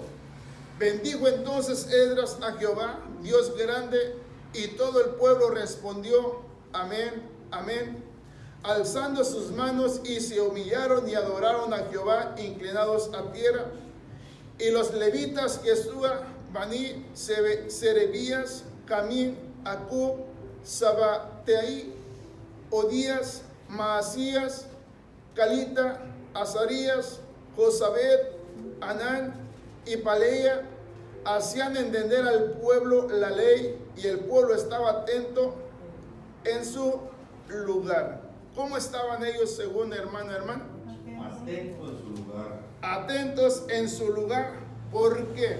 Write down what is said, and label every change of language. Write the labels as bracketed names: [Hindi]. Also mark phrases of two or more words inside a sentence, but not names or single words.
[Spanish] Bendijo entonces Esdras a Jehová, Dios grande, y todo el pueblo respondió, amén, amén, alzando sus manos, y se humillaron y adoraron a Jehová, inclinados a tierra. Y los levitas, Jesúa, Bani, Serebías, Camín, Acub, Sabateí, Odías, Maasías, Calita, Azarías, Josabed, Anán y Paleia, hacían entender al pueblo la ley, y el pueblo estaba atento en su lugar. ¿Cómo estaban ellos según hermano? Atentos en su lugar. Atentos en su lugar. ¿Por qué?